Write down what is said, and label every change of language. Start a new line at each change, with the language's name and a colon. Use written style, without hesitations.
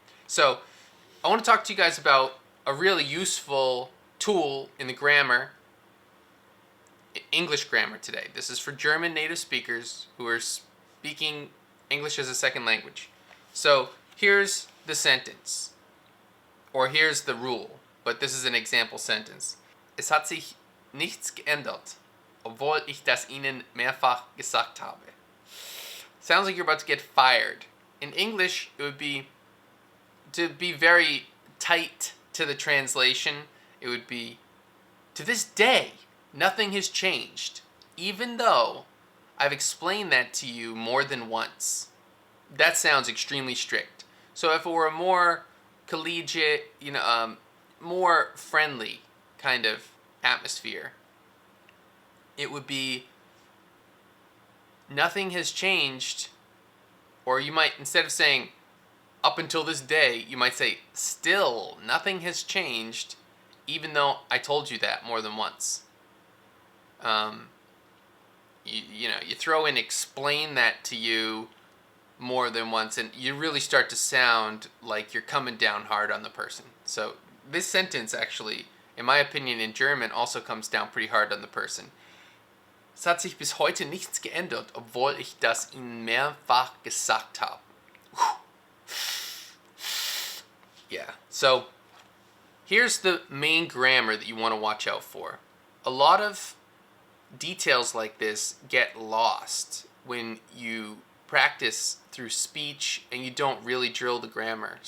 English: So, I want to talk to you guys about a really useful tool in the grammar, English grammar today. This is for German native speakers who are speaking English as a second language. So here's the sentence, or here's the rule, but this is an example sentence.
German: Es hat sich nichts geändert, obwohl ich das Ihnen mehrfach gesagt habe.
English: Sounds like you're about to get fired. In English, it would be, to be very tight to the translation, it would be, to this day, nothing has changed, even though I've explained that to you more than once. That sounds extremely strict. So if it were a more collegiate, more friendly kind of atmosphere, it would be, nothing has changed, or you might, instead of saying, up until this day, you might say, still, nothing has changed, even though I told you that more than once. You throw in explain that to you more than once, and you really start to sound like you're coming down hard on the person. So this sentence actually, in my opinion, in German also comes down pretty hard on the person.
German: Es hat sich bis heute nichts geändert, obwohl ich das Ihnen mehrfach gesagt habe.
English: Yeah, so here's the main grammar that you want to watch out for. A lot of details like this get lost when you practice through speech and you don't really drill the grammar.